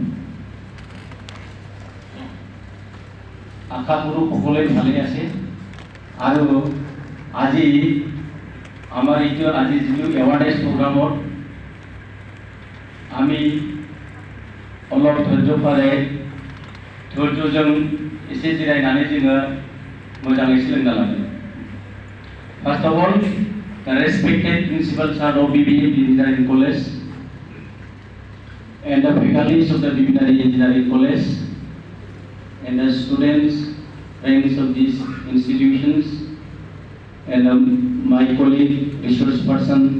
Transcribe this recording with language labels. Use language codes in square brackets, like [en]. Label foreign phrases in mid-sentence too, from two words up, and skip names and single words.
[as] আশা কৰোঁ সকলোৱে ভালে আছে আৰু আজি আমাৰ এইটো আজি যিটো [en] awareness programme [as] আমি অলপ ধৈৰ্যजों [brx] एसे जिरायनानै जोङो मोजाङै सोलोंना लागोन। [en] First of all, the respected principal sir of BBM Engineering College and the faculties of the BBM Engineering College and the students, friends of these institutions and my colleague, resource person